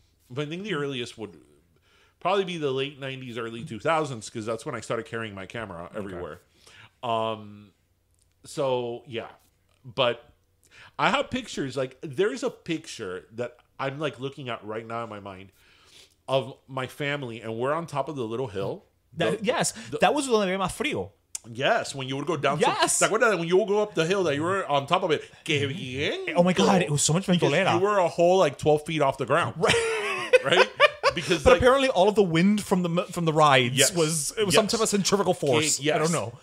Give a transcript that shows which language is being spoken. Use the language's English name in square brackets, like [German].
[English] But I think the earliest would probably be the late 90s, early 2000s, because that's when I started carrying my camera everywhere. So yeah, but I have pictures. Like there's a picture that I'm like looking at right now in my mind of my family, and we're on top of the little hill. Yes, that was [Spanish] donde había más frío. [English] Yes, when you would go down. Yes. [Spanish] ¿Te acuerdas [English] when you would go up the hill that you were on top of it? [Spanish] Que bien. [English] Oh my God, it was so much Because [Spanish] ventolera. [English] you were a whole like 12 feet off the ground. Right? Because But like, apparently, all of the wind from the rides Yes. was some Yes. type of centrifugal force. yes, I don't know.